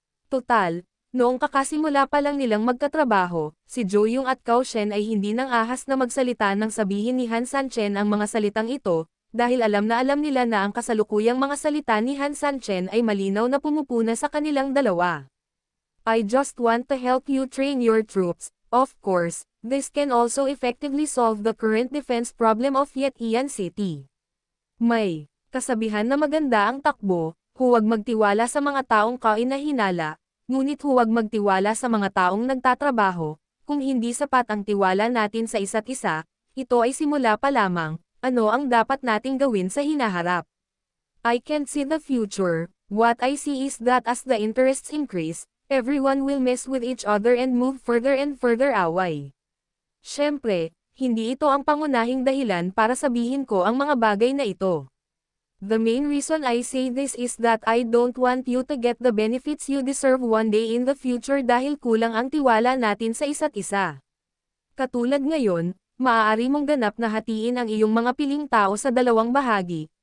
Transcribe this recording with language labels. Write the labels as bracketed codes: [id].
[tl] Total, noong kakasimula pa lang nilang magkatrabaho, si Zhou Yung at Cao Shen ay hindi nang ahas na magsalita nang sabihin ni Han Sanchen ang mga salitang ito, dahil alam na alam nila na ang kasalukuyang mga salita ni Han Sanchen ay malinaw na pumupuna sa kanilang dalawa. [en] I just want to help you train your troops. Of course, this can also effectively solve the current defense problem of Yetian City. [tl] May kasabihan na maganda ang takbo, huwag magtiwala sa mga taong kainahinala, ngunit huwag magtiwala sa mga taong nagtatrabaho. Kung hindi sapat ang tiwala natin sa isa't isa, ito ay simula pa lamang. Ano ang dapat nating gawin sa hinaharap? [en] I can't see the future. What I see is that as the interests increase, everyone will mess with each other and move further and further away. [tl] Siyempre, hindi ito ang pangunahing dahilan para sabihin ko ang mga bagay na ito. [en] The main reason I say this is that I don't want you to get the benefits you deserve one day in the future [tl] dahil kulang ang tiwala natin sa isa't isa. Katulad ngayon, maaari mong ganap na hatiin ang iyong mga piling tao sa dalawang bahagi.